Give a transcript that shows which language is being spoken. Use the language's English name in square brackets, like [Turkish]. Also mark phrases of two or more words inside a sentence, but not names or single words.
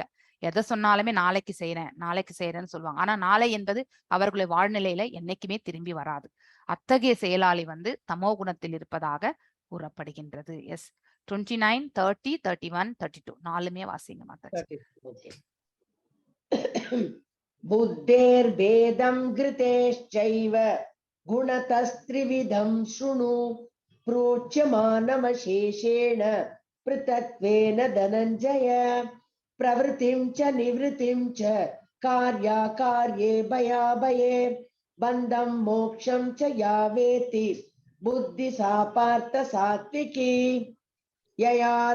[Tamil] எதை சொன்னாலுமே நாளைக்கு செய்யறேன்னு சொல்லுவாங்க. ஆனா நாளை என்பது அவர்களுடைய வாழ்நிலையில என்னைக்குமே திரும்பி வராது. அத்தகைய செயலாளி வந்து தமோ குணத்தில் இருப்பதாக கூறப்படுகின்றது. எஸ் 29, 30, 31, 32 நாலுமே வாசிங்க மாதாஜி. [Sanskrit] बुद्धेर्भेदं घृतेश्चैव गुणतस्त्रिविधं शृणु प्रोच्यमानमशेषेण पृथक्त्वेन धनञ्जय प्रवृत्तिं च निवृत्तिं च कार्याकार्ये भयाभये बन्धं मोक्षं च या वेत्ति बुद्धि सा पार्थ सात्विकी यया